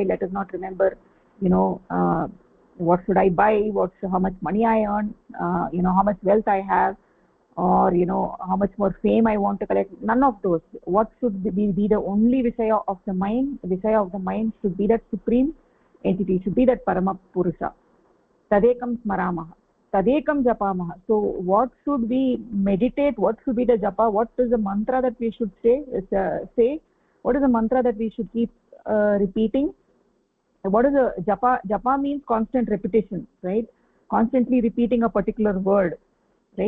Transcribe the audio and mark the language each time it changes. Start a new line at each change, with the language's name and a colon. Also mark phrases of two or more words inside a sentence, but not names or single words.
English: Let us not remember, what should I buy, how much money I earn, how much wealth I have, or how much more fame I want to collect. None of those. What should be the only vishaya of the mind? The vishaya of the mind should be that supreme entity, should be that Paramapurusha.
Sanskrit: Tadekam smaramaha, tadekam japamaha.
English: So what should we meditate? What should be the japa? What is the mantra that we should say? What is the mantra that we should keep repeating? What is a japa? Japa means constant repetition, right? Constantly repeating a particular word, right?